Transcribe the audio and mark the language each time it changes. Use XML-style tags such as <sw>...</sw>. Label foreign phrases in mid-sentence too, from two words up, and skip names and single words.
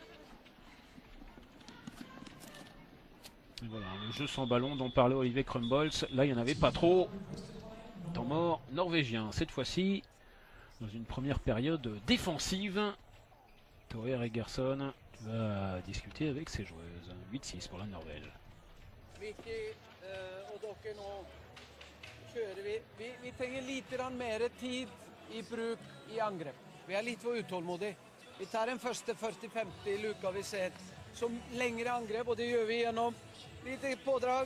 <fr>Et voilà, le jeu sans ballon dont parlait Olivier Krumbolz. Là, il n'y en avait pas trop. Temps mort norvégien. Cette fois-ci, dans une première période défensive. Tore Egerson va discuter avec ses joueuses. 8-6 pour la Norvège.</fr> <no>Vicky och dere, nå kjører vi. Vi trenger lite grann mer tid i bruk i angrep. Vi er litt for utålmodige. Vi tar den første 40-50 i luka vi ser som lengre angrep, og det gjør vi gjennom lite pådrag.</no>